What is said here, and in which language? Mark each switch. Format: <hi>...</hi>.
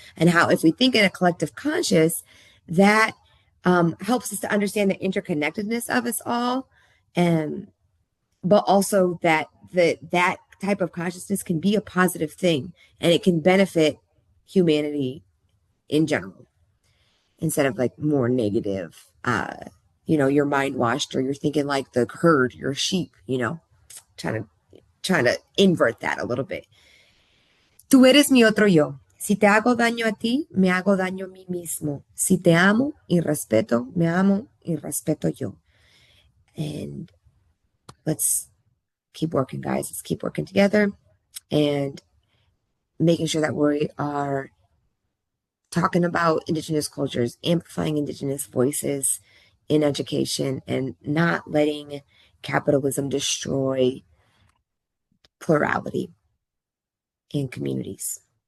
<en>And how, if we think in a collective conscious, that helps us to understand the interconnectedness of us all, and but also that type of consciousness can be a positive thing and it can benefit humanity in general instead of like more negative. You're mind washed or you're thinking like the herd, you're a sheep, trying to invert that a little bit.</en> <es>Tú eres mi otro yo. Si te hago daño a ti, me hago daño a mí mismo. Si te amo y respeto, me amo y respeto yo.</es> <en>And let's keep working, guys. Let's keep working together and making sure that we are talking about Indigenous cultures, amplifying Indigenous voices in education, and not letting capitalism destroy plurality in communities.</en>